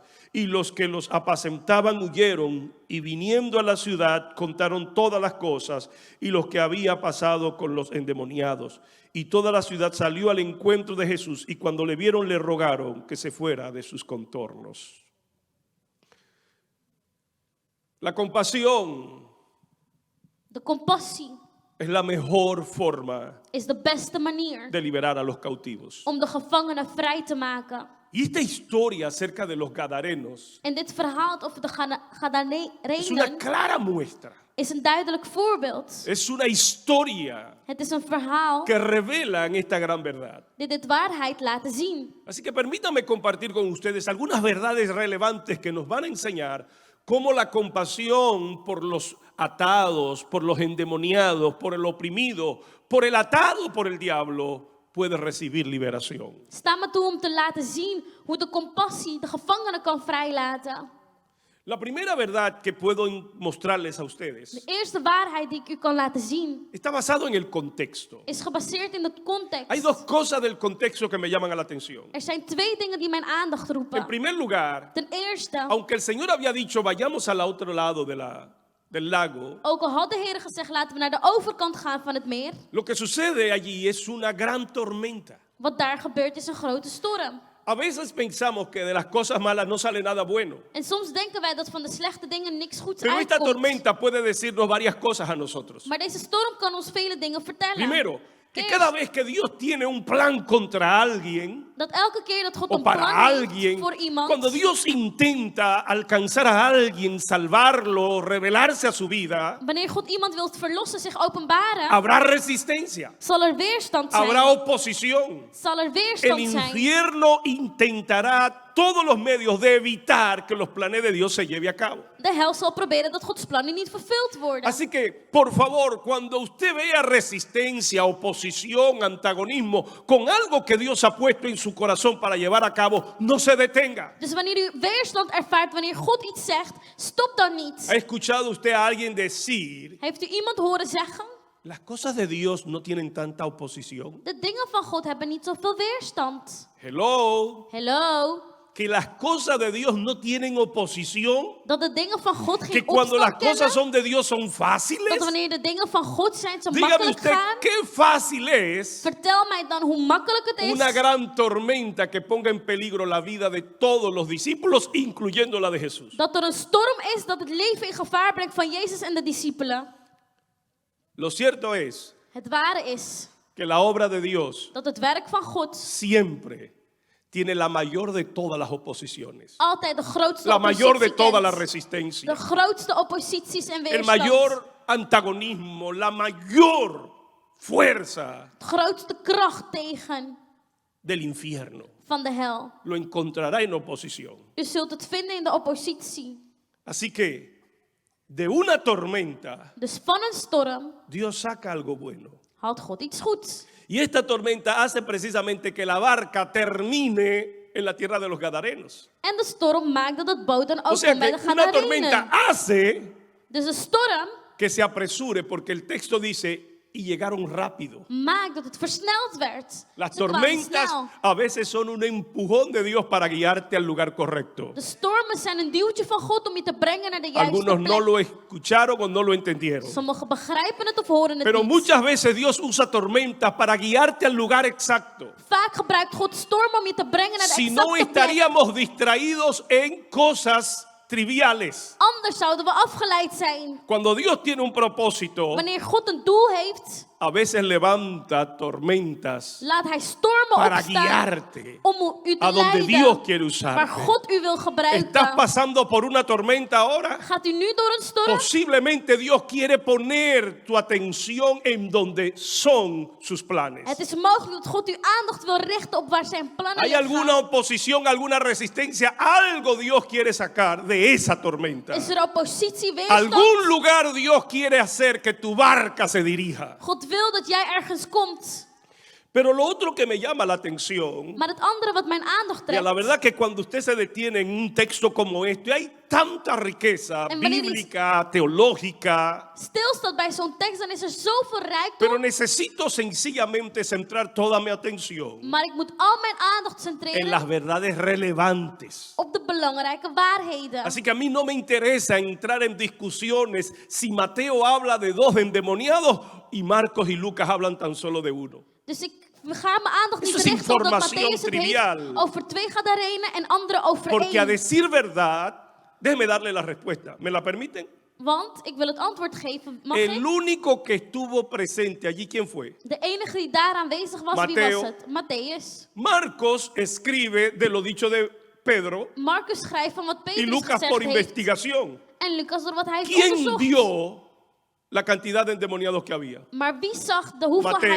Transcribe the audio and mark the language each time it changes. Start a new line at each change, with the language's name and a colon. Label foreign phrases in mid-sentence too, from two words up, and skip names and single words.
Spanish: Y los que los apacentaban huyeron y viniendo a la ciudad contaron todas las cosas y lo que había pasado con los endemoniados. Y toda la ciudad salió al encuentro de Jesús y cuando le vieron le rogaron que se fuera de sus contornos. La compasión
Dutch: De compassie
Spanish: es la mejor forma
Dutch: is de beste manier
Spanish: de liberar a los cautivos.
Dutch: om de gevangenen vrij te maken.
Spanish: Y esta historia acerca de los gadarenos
Dutch: En dit verhaal over de
Spanish: es una
Dutch: Gadarenen
Spanish: clara muestra.
Dutch: is een duidelijk voorbeeld.
Spanish: Es una historia
Dutch: Het is een verhaal
Spanish: que revela en esta gran verdad.
Dutch: dit waarheid laten zien.
Spanish: Así que permítanme compartir con ustedes algunas verdades relevantes que nos van a enseñar cómo la compasión por los atados, por los endemoniados, por el oprimido, por el atado por el diablo, puede recibir liberación.
Dutch: Sta me toe om te laten zien hoe de compassie de gevangenen kan vrijlaten.
Spanish: La primera verdad que puedo mostrarles a
Dutch: De
Spanish: ustedes
Dutch: eerste waarheid die ik u kan laten zien
Spanish: está basado en el contexto.
Dutch: is gebaseerd in het context.
Spanish: Hay 2 cosas del contexto que me llaman a la atención.
Dutch: Er zijn 2 dingen die mijn aandacht
Spanish: En
Dutch: roepen.
Spanish: primer lugar,
Dutch: Ten eerste,
Spanish: aunque el Señor había dicho vayamos al otro lado del lago,
Dutch: ook al had de Heer gezegd laten we naar de overkant gaan van het meer,
Spanish: lo que sucede allí es una gran tormenta.
Dutch: wat daar gebeurt is een grote storm.
Spanish: A veces pensamos que de las cosas malas no sale nada bueno,
Dutch: En soms denken wij dat van de slechte dingen niks goeds
Spanish: pero esta
Dutch: uitkomt.
Spanish: tormenta puede decirnos varias cosas a nosotros.
Dutch: Maar deze storm kan ons vele dingen vertellen.
Spanish: Primero, que
Dutch: Eerst,
Spanish: cada vez que Dios tiene un plan contra alguien
Dutch: dat elke keer dat God
Spanish: o
Dutch: een plan
Spanish: para
Dutch: heeft
Spanish: alguien,
Dutch: voor iemand,
Spanish: cuando Dios intenta alcanzar a alguien, salvarlo, revelarse a su vida,
Dutch: wanneer God iemand wil verlossen, zich openbaren,
Spanish: habrá resistencia,
Dutch: zal er weerstand zijn.
Spanish: habrá oposición.
Dutch: Zal er
Spanish: El
Dutch: weerstand zijn.
Spanish: infierno intentará todos los medios de evitar que los planes de Dios se lleven a cabo.
Dutch: De hel zal proberen dat Gods plannen niet vervuld worden.
Spanish: Así que, por favor, cuando usted vea resistencia, oposición, antagonismo con algo que Dios ha puesto en su corazón para llevar a cabo, no se detenga.
Dutch: Dus wanneer u weerstand ervaart, wanneer God iets zegt, stop dan niet.
Spanish: ¿Ha escuchado usted a alguien decir,
Dutch: Heeft u iemand horen zeggen?
Spanish: las cosas de Dios no tienen tanta oposición?
Dutch: De dingen van God hebben niet zoveel weerstand.
English: Hello. Hello?
Spanish: que las cosas de Dios no tienen oposición,
Dutch: Dat de dingen van God
Spanish: que
Dutch: geen
Spanish: cuando las
Dutch: opstand
Spanish: cosas
Dutch: kennen.
Spanish: son de Dios son
Dutch: Dat
Spanish: fáciles.
Dutch: wanneer de dingen van God zijn, zo
Spanish: Dígame
Dutch: makkelijk
Spanish: usted
Dutch: gaan.
Spanish: qué fácil es
Dutch: Vertel mij dan hoe makkelijk het is.
Spanish: una gran tormenta que ponga en peligro la vida de todos los discípulos, incluyendo la de Jesús.
Dutch: Dat er een storm is dat het leven in gevaar brengt van Jezus en de discipelen.
Spanish: Lo cierto es
Dutch: Het ware is
Spanish: que la obra de Dios
Dutch: dat het werk van God
Spanish: siempre tiene la mayor de todas las oposiciones,
Dutch: altijd de grootste
Spanish: la mayor de
Dutch: oppositie
Spanish: todas las
Dutch: kent.
Spanish: resistencias,
Dutch: De grootste opposities en
Spanish: el
Dutch: weerstand.
Spanish: mayor antagonismo, la mayor fuerza
Dutch: De grootste kracht tegen
Spanish: del infierno.
Dutch: van de hel.
Spanish: Lo encontrará en oposición.
Dutch: U zult het vinden in de oppositie.
Spanish: Así que de una tormenta
Dutch: Dus van een storm
Spanish: Dios saca algo bueno.
Dutch: haalt God iets goeds.
Spanish: Y esta tormenta hace precisamente que la barca termine en la tierra de los Gadarenos.
Dutch: En de storm maakt dat het boot dan
Spanish: O
Dutch: ook
Spanish: sea
Dutch: komt bij
Spanish: que
Dutch: de
Spanish: una tormenta
Dutch: Gadarenen.
Spanish: hace
Dutch: Dus de storm
Spanish: que se apresure, porque el texto dice, y llegaron rápido.
Dutch: maakt dat het versneld werd.
Spanish: Las
Dutch: Ze kwamen
Spanish: tormentas
Dutch: snel.
Spanish: a veces son un empujón de Dios para guiarte al lugar correcto.
Dutch: De stormen zijn een duwtje van God om je te brengen naar de juiste
Spanish: Algunos no
Dutch: plek.
Spanish: lo escucharon o no lo entendieron.
Dutch: Sommigen begrijpen het of horen het
Spanish: Pero
Dutch: niet.
Spanish: muchas veces Dios usa tormentas para guiarte al lugar exacto.
Dutch: Vaak gebruikt God stormen om je te brengen naar de
Spanish: Si no
Dutch: exacte plek.
Spanish: estaríamos distraídos en cosas triviales.
Dutch: Anders zouden we afgeleid zijn.
Spanish: Cuando Dios tiene un propósito,
Dutch: Wanneer God een doel heeft,
Spanish: a veces levanta tormentas
Dutch: laat hij stormen
Spanish: para
Dutch: opstaan
Spanish: guiarte
Dutch: om u te
Spanish: a donde
Dutch: leiden.
Spanish: Dios quiere
Dutch: Waar
Spanish: usarte.
Dutch: God u wil gebruiken.
Spanish: ¿Estás pasando por una tormenta ahora?
Dutch: Gaat u nu door een storm?
Spanish: Posiblemente Dios quiere poner tu atención en donde son sus planes.
Dutch: Het is mogelijk dat God uw aandacht wil richten op waar zijn plannen
Spanish: ¿Hay
Dutch: liggen.
Spanish: alguna oposición, alguna resistencia? Algo Dios quiere sacar de esa tormenta.
Dutch: Is er oppositie, weerstand?
Spanish: Algún lugar Dios quiere hacer que tu barca se dirija.
Dutch: God wil dat jij ergens komt.
Spanish: Pero lo otro que me llama la atención,
Dutch: Maar het andere wat mijn aandacht
Spanish: y a la
Dutch: trekt,
Spanish: verdad que cuando usted se detiene en un texto como este, hay tanta riqueza
Dutch: En wanneer
Spanish: bíblica, teológica,
Dutch: stilstaat bij zo'n tekst, dan is er zoveel rijkdom.
Spanish: pero necesito sencillamente centrar toda mi atención
Dutch: Maar ik moet al mijn aandacht
Spanish: en
Dutch: centreren
Spanish: las verdades relevantes.
Dutch: op de belangrijke waarheden.
Spanish: Así que a mí no me interesa entrar en discusiones si Mateo habla de 2 endemoniados y Marcos y Lucas hablan tan solo de uno.
Dutch: Dus ik ga mijn aandacht niet
Spanish: Eso es
Dutch: richten op dat
Spanish: información
Dutch: Matthäus het
Spanish: trivial.
Dutch: heeft over 2 Gadarenen en andere over
Spanish: Porque a
Dutch: 1.
Spanish: decir verdad, déjeme darle la respuesta. ¿Me la permiten?
Dutch: Want, ik wil het antwoord geven, mag
Spanish: El
Dutch: ik?
Spanish: único que estuvo presente allí, ¿quién fue?
Dutch: De enige die daar aanwezig was, wie
Spanish: Mateo.
Dutch: was het? Matthäus.
Spanish: Marcos escribe de lo dicho de Pedro
Dutch: Marcus schrijft van wat
Spanish: y
Dutch: Petrus
Spanish: Lucas
Dutch: gezegd
Spanish: por
Dutch: heeft.
Spanish: investigación.
Dutch: En Lucas door wat hij heeft
Spanish: ¿Quién
Dutch: onderzocht.
Spanish: vio la cantidad de endemoniados que había?
Dutch: Maar wie zag de hoeveelheid